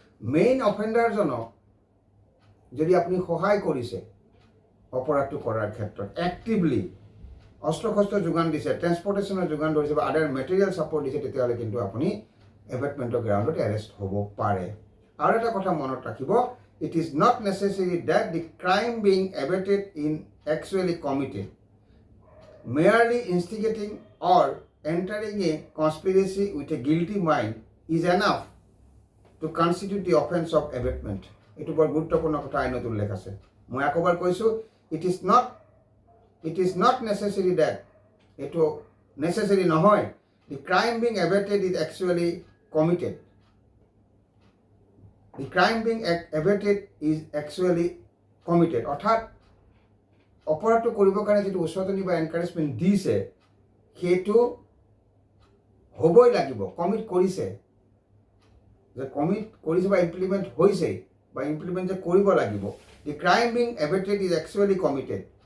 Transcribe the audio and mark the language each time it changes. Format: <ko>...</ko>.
<as>Main অফেণ্ডাৰজনক যদি আপুনি সহায় কৰিছে অপৰাধটো কৰাৰ ক্ষেত্ৰত, এক্টিভলি অস্ত্ৰ শস্ত্ৰ যোগান দিছে, ট্ৰেন্সপৰ্টেশ্যনৰ যোগান ধৰিছে বা আদাৰ মেটেৰিয়েল ছাপৰ্ট দিছে, তেতিয়াহ'লে কিন্তু আপুনি এবেটমেণ্টৰ গ্ৰাউণ্ডত এৰেষ্ট হ'ব পাৰে। আৰু এটা কথা মনত ৰাখিব,</as> <en>It is not necessary that the crime being abetted in actually committed. Merely instigating or entering a conspiracy with a guilty mind is enough to constitute the offense of abatement.</en> <as>এইটো বৰ গুৰুত্বপূৰ্ণ কথা আইনত উল্লেখ আছে। মই আকৌবাৰ কৈছোঁ,</as> <en>it is not necessary that,</en> <as>এইটো নেচেচেৰী নহয়,</as> <en>the crime being abated is actually committed. The crime being abated is actually committed.</en> <as>অৰ্থাৎ অপৰাধটো কৰিবৰ কাৰণে যিটো উচতনি বা এনকাৰেজমেণ্ট দিছে, সেইটো হ'বই লাগিব, কমিট কৰিছে, যে কমিট কৰিছে বা ইমপ্লিমেণ্ট হৈছে বা ইমপ্লিমেণ্ট যে কৰিব লাগিব।</as> <en>The crime being abetted is actually committed.</en>